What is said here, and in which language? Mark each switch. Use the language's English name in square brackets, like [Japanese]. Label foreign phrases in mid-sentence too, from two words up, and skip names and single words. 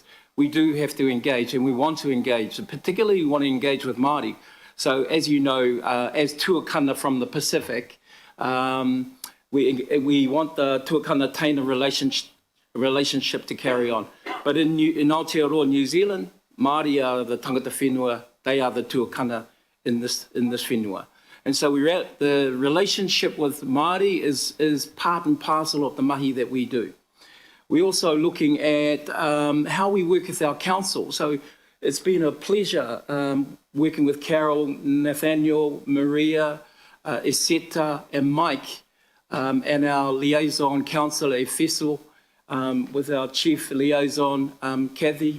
[English] We do have to engage, and we want to engage, and particularly we want to engage with Māori. So as you know, as tuakana from the Pacific, we want the [Māori] tuakana Taina [English] relationship to carry on. But in Aotearoa, New Zealand, Māori are the [Māori] tangata whenua, [English] they are the tuakana in this whenua. And so the relationship with Māori is part and parcel of the mahi that we do. We're also looking at how we work with our council. So it's been a pleasure working with Carol, Nathaniel, Maria, Iseta and Mike, and our liaison councillor Efeso, with our chief liaison Kathy.